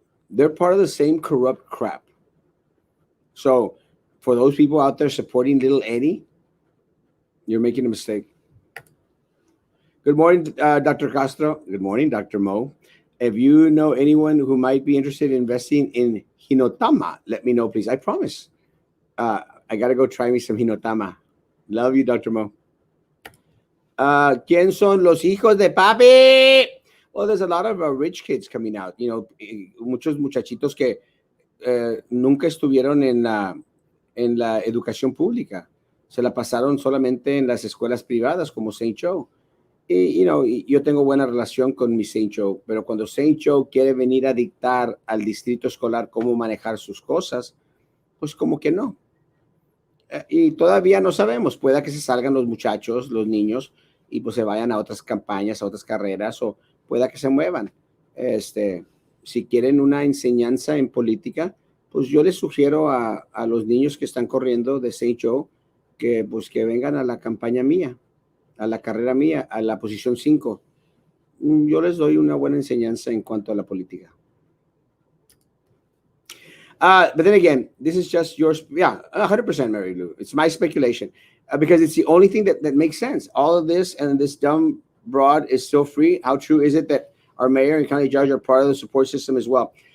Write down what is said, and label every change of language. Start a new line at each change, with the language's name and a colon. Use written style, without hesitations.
English: They're part of the same corrupt crap. So for those people out there supporting little Eddie, you're making a mistake. Good morning, Dr. Castro. Good morning, Dr. Mo. If you know anyone who might be interested in investing in Hinotama, let me know, please. I promise. I got to go try me some Hinotama. Love you, Dr. Mo.
Spanish: ¿Quién son los hijos de papi?
English: Well, there's a lot of rich kids coming out.
Spanish: Muchos muchachitos que nunca estuvieron en la educación pública. Se la pasaron solamente en las escuelas privadas como Saint Joe. Y yo tengo buena relación con mi Saint Joe, pero cuando Saint Joe quiere venir a dictar al distrito escolar cómo manejar sus cosas, pues como que no. Y todavía no sabemos, pueda que se salgan los muchachos, los niños, y pues se vayan a otras campañas, a otras carreras, o pueda que se muevan. Si quieren una enseñanza en política, pues yo les sugiero a los niños que están corriendo de Saint Joe que vengan a la campaña mía, a la carrera mía, a la posición 5. Yo les doy una buena enseñanza en cuanto a la política.
English: But then again, this is just yours. Yeah, 100%, Mary Lou. It's my speculation because it's the only thing that makes sense. All of this and this dumb broad is still free. How true is it that our mayor and county judge are part of the support system as well?